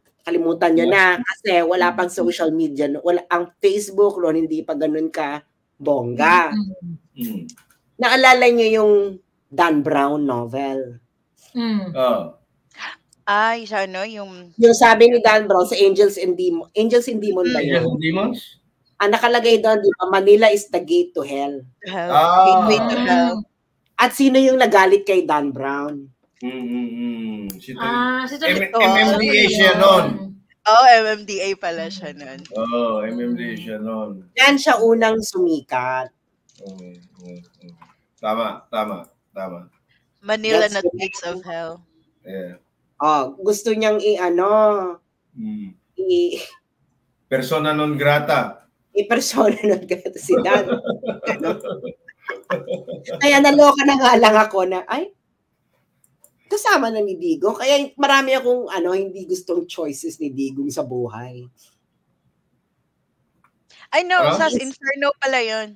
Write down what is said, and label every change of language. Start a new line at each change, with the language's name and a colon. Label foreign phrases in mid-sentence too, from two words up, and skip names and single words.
Filipino: Kalimutan nyo na kasi wala pang
English: social media.
Filipino: Ang Facebook noon hindi pa ganun ka bongga. Naalala nyo yung Dan Brown novel? Yung sabi ni Dan Brown sa Angels and Demons. Angels and Demons ba yun? Angels and Demons? Ang nakalagay doon, di ba,
English: Manila is the gate to hell. Gateway to hell.
Filipino: At sino yung nagalit kay Dan Brown? MMDA siya nun. MMDA pala siya nun. MMDA siya nun. Yan siya unang sumikat. Tama.
English: Manila na gates of hell.
Filipino: Yeah. Gusto niyang
Latin: persona non grata. Persona non grata
Filipino: si Dan. Kaya naloka na nga lang ako na, kasama na ni Digong. Kaya marami akong hindi gustong choices ni Digong sa buhay.
English: I know,
Filipino: sa Inferno pala yun.